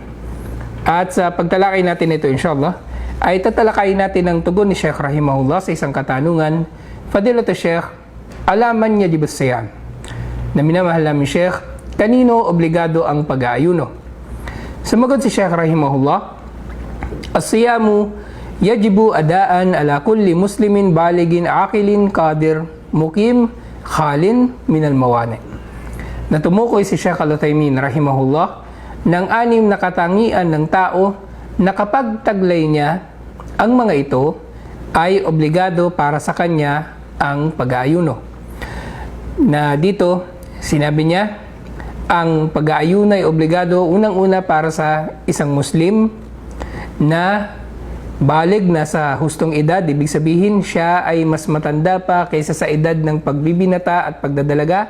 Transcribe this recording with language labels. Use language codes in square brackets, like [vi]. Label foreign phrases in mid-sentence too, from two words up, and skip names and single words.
[tl] At sa pagtalakay natin ito inshallah, ay tatalakayin natin ang tugon ni Sheikh Rahimahullah sa isang katanungan, [ar] فضيلة الشيخ, [tl] alaman niya di basayam, na minamahal namin Sheikh, kanino obligado ang pag-aayuno? Sumagot si Sheikh Rahimahullah, [ar] الصيام يجب أداؤه على كل مسلم بالغ عاقل قادر مقيم خال من الموانع. [tl] Natumukoy si Sheikh Al-Uthaymin Rahimahullah ng 6 na katangian ng tao na kapag taglay niya ang mga ito ay obligado para sa kanya ang pag-aayuno. Na dito sinabi niya ang pag-aayuno ay obligado unang-una para sa isang Muslim na balig na sa hustong edad, ibig sabihin siya ay mas matanda pa kaysa sa edad ng pagbibinata at pagdadalaga.